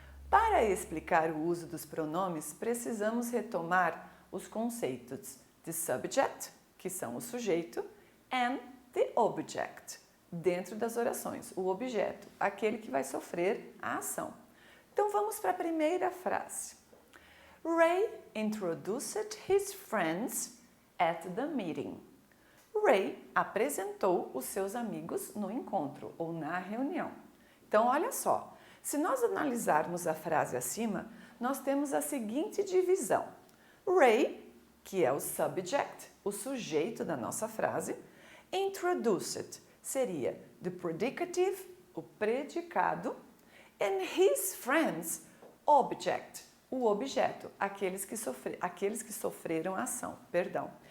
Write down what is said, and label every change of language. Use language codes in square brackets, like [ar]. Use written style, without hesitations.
[pt] Para explicar o uso dos pronomes, precisamos retomar os conceitos de subject, que são o sujeito, and the object, dentro das orações, o objeto, aquele que vai sofrer a ação. Então vamos para a primeira frase. [en] Ray introduced his friends at the meeting. [pt] Ray apresentou os seus amigos no encontro ou na reunião. Então olha só. Se nós analisarmos a frase acima, nós temos a seguinte divisão. Ray, que é o subject, o sujeito da nossa frase, introduced seria the predicative, o predicado, and his friends, object, o objeto, aqueles que sofreram a ação, perdão.